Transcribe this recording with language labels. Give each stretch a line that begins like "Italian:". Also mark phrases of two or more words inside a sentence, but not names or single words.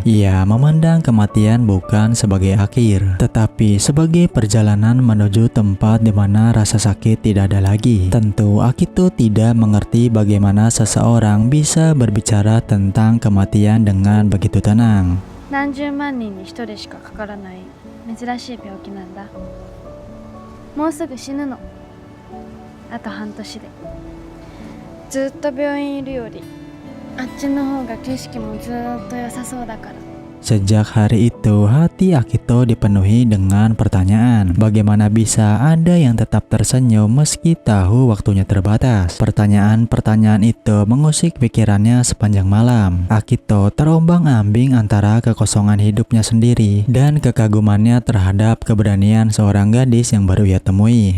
Indonesian: Ia memandang kematian bukan sebagai akhir, tetapi sebagai perjalanan menuju tempat di mana rasa sakit tidak ada lagi. Tentu Akito tidak mengerti bagaimana seseorang bisa berbicara tentang kematian dengan begitu tenang.
Japanese: 何十万人に一人しかかからない珍しい病気なんだ。もうすぐ死ぬの。あと半年で。ずっと病院いるよりあっちの方が景色もずっと良さそうだから。
Indonesian: Sejak hari itu, hati Akito dipenuhi dengan pertanyaan. Bagaimana bisa ada yang tetap tersenyum meski tahu waktunya terbatas? Pertanyaan-pertanyaan itu mengusik pikirannya sepanjang malam. Akito terombang-ambing antara kekosongan hidupnya sendiri dan kekagumannya terhadap keberanian seorang gadis yang baru ia temui.